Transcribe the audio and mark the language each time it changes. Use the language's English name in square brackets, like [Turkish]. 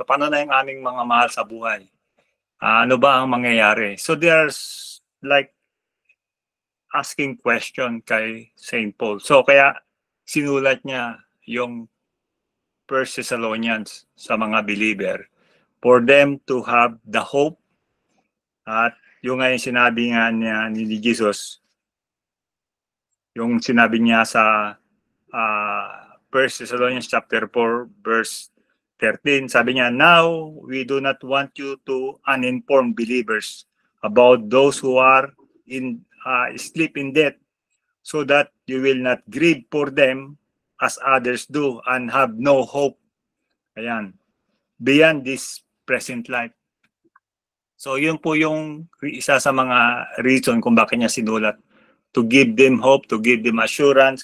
[Filipino] Paano na yung aming mga mahal sa buhay? Ano ba ang mangyayari? [English] So there's like asking question kay St. Paul. So [Filipino] kaya sinulat niya yung [English] 1 Thessalonians sa mga believer for them to have the hope. [Filipino] At yung nga yung sinabi nga niya ni Jesus, yung sinabi niya sa 1 Thessalonians chapter 4 verse 13, sabi niya, [English] now we do not want you to uninformed believers about those who are sleep in death, so that you will not grieve for them as others do and have no hope. Ayan. Beyond this present life. [Filipino] So yun po yung isa sa mga reason kung bakit niya sinulat. [English] To give them hope, to give them assurance.